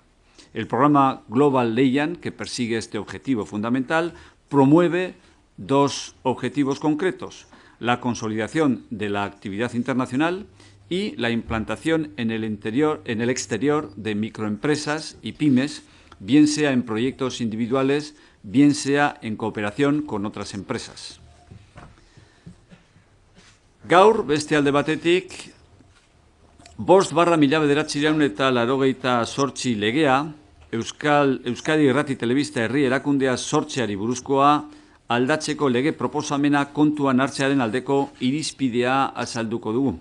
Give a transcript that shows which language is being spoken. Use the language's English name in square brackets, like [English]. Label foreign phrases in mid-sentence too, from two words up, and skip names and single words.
[Spanish] El programa Global Lehian, que persigue este objetivo fundamental, promueve dos objetivos concretos: la consolidación de la actividad internacional y la implantación en el exterior de microempresas y pymes, bien sea en proyectos individuales, bien sea en cooperación con otras empresas. [Basque] Gaur, beste alde batetik, 5/1988 legea, Euskadi Irrati Telebista Herri Erakundea sortzeari buruzkoa aldatzeko lege proposamena kontuan hartzearen aldeko irizpidea azalduko dugu.